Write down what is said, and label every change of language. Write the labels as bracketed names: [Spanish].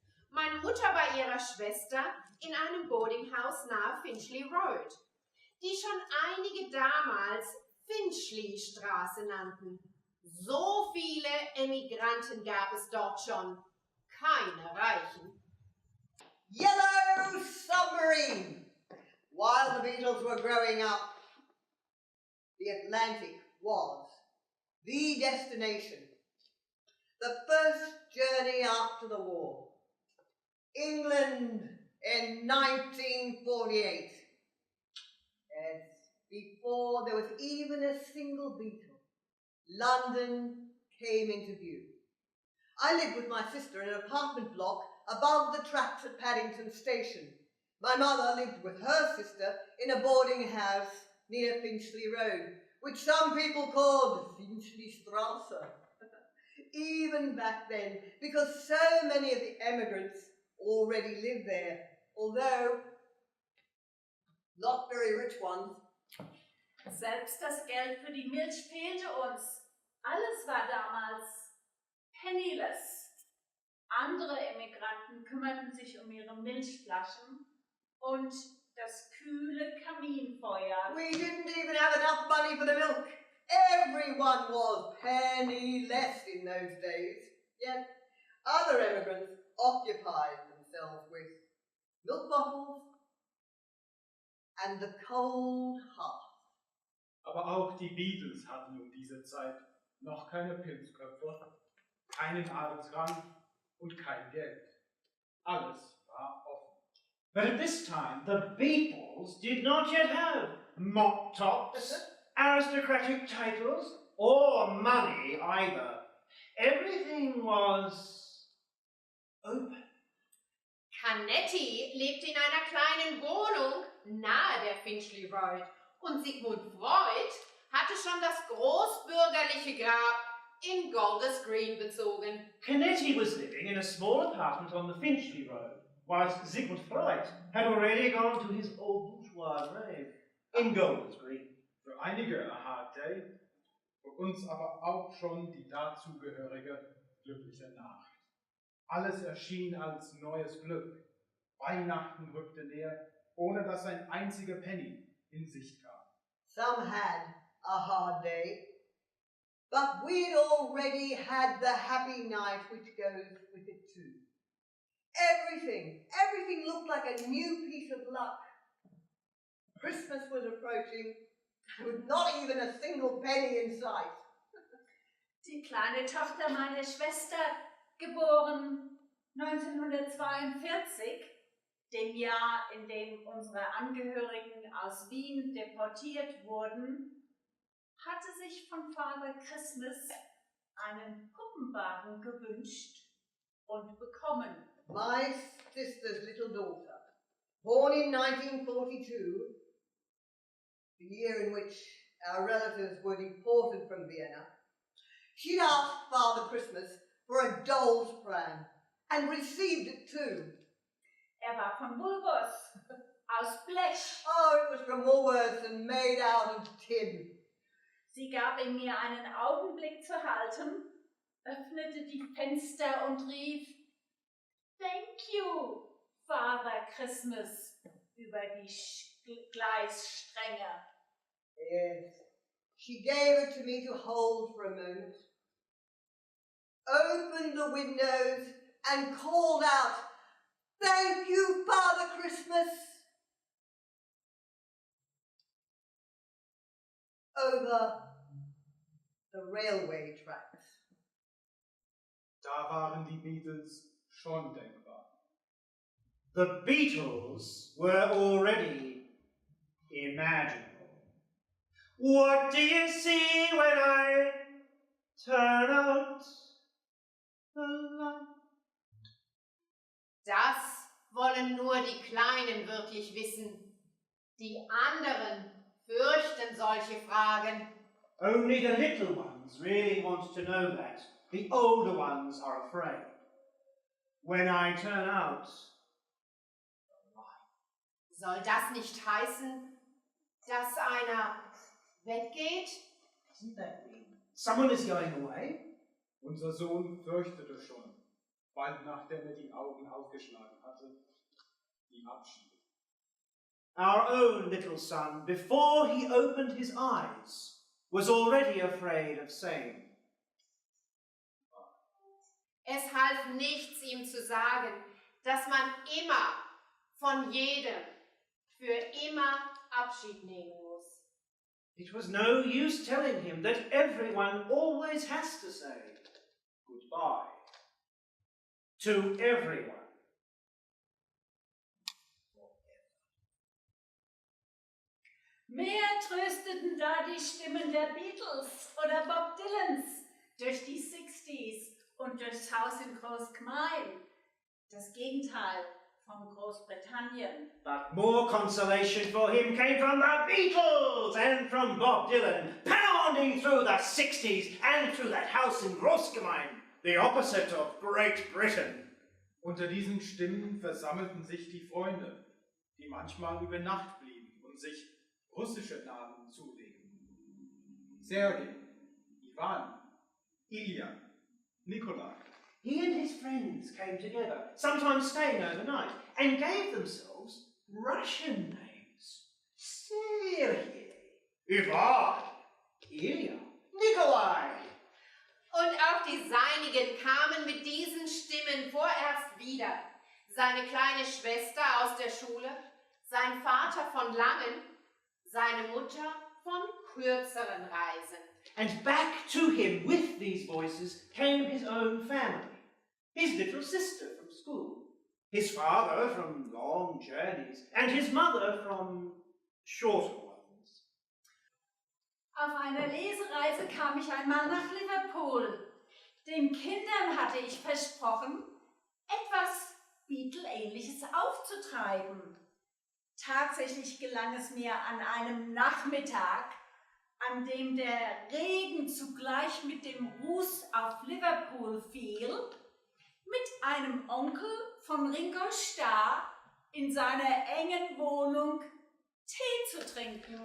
[German] Meine Mutter bei ihrer Schwester in einem Boardinghaus nahe Finchley Road, die schon einige damals Finchley-Straße nannten. So viele Emigranten gab es dort schon, keine Reichen. [English] Yellow Submarine! While the Beatles were growing up, the Atlantic was the destination. The first journey after the war. England in 1948. Yes, before there was even a single Beatle, London came into view. I lived with my sister in an apartment block above the tracks at Paddington Station, My mother lived with her sister in a boarding house near Finchley Road, which some people called Finchley Strasse, even back then, because so many of the emigrants already lived there, although not very rich ones. [German] Selbst das Geld für die Milch fehlte uns. Alles war damals penniless. Andere Emigranten kümmerten sich um ihre Milchflaschen und das kühle Kaminfeuer. [English] We didn't even have enough money for the milk. Everyone was penniless in those days. Yet other immigrants occupied themselves with milk bottles and the cold hearth. [German] Aber auch die Beatles hatten um diese Zeit noch keine Pilzköpfe, keinen Adelsrang und kein Geld. Alles war offen. [English] But at this time, the Beatles did not yet have mop tops, aristocratic titles, or money either. Everything was open. [German] Canetti lebte in einer kleinen Wohnung nahe der Finchley Road und Sigmund Freud hatte schon das großbürgerliche Grab in Golders Green bezogen. [English] Canetti was living in a small apartment on the Finchley Road, whilst Sigmund Freud had already gone to his old bourgeois grave in Golders Green. [German] Für einige [English] a hard day, [German] für uns aber auch schon die dazugehörige glückliche Nacht. Alles erschien als neues Glück. Weihnachten rückte näher, ohne dass ein einziger Penny in Sicht kam. [English] Some had a hard day, but we'd already had the happy night which goes with it too. Everything looked like a new piece of luck. Christmas was approaching, with not even a single penny in sight. [German] Die kleine Tochter meiner Schwester, geboren 1942, dem Jahr, in dem unsere Angehörigen aus Wien deportiert wurden, hatte sich von Father Christmas einen Puppenwagen gewünscht und bekommen. [English] My sister's little daughter, born in 1942, the year in which our relatives were deported from Vienna, she'd asked Father Christmas for a doll's pram and received it too. [German] War von Wilkes, aus Blech. [English] Oh, it was from Woolworths and made out of tin. [German] Sie gab ihm mir einen Augenblick zu halten, öffnete die Fenster und rief, [English] "Thank you, Father Christmas", [German] über die Gleisstränge. [English] Yes, she gave it to me to hold for a moment, opened the windows and called out, "Thank you, Father Christmas," over the railway tracks. [German] Da waren die Beatles schon denkbar. [English] The Beatles were already imaginable. What do you see when I turn out the light? [German] Das wollen nur die Kleinen wirklich wissen. Die anderen fürchten solche Fragen. [English] Only the little ones really want to know that. The older ones are afraid. When I turn out the light. [German] Soll das nicht heißen, dass einer weggeht? [English] Doesn't that mean someone is going away? [German] Unser Sohn fürchtete schon, bald nachdem er die Augen aufgeschlagen hatte, die Abschiede. [English] Our own little son, before he opened his eyes, was already afraid of saying. [German] Es half nichts, ihm zu sagen, dass man immer von jedem für immer Abschied nehmen muss. [English] It was no use telling him that everyone always has to say goodbye to everyone. [German] Mehr trösteten da die Stimmen der Beatles oder Bob Dylans durch die 60s und durchs Haus in Großgmein. Das Gegenteil von Großbritannien. [English] But more consolation for him came from the Beatles and from Bob Dylan, pounding through the 60s and through that house in Großgemein, the opposite of Great Britain. [German] Unter diesen Stimmen versammelten sich die Freunde, die manchmal über Nacht blieben und sich russische Namen zulegen. Sergei, Ivan, Ilya, Nikolai. [English] He and his friends came together, sometimes staying overnight, and gave themselves Russian names. Sergei, Ivan, Ilya, Nikolai. [German] Und auch die Seinigen kamen mit diesen Stimmen vorerst wieder. Seine kleine Schwester aus der Schule, sein Vater von langen, seine Mutter von kürzeren Reisen. [English] And back to him with these voices came his own family, his little sister from school, his father from long journeys, and his mother from shorter ones. [German] Auf einer Lesereise kam ich einmal nach Liverpool. Den Kindern hatte ich versprochen, etwas Beatle-ähnliches aufzutreiben. Tatsächlich gelang es mir an einem Nachmittag, an dem der Regen zugleich mit dem Ruß auf Liverpool fiel, mit einem Onkel von Ringo Starr in seiner engen Wohnung Tee zu trinken.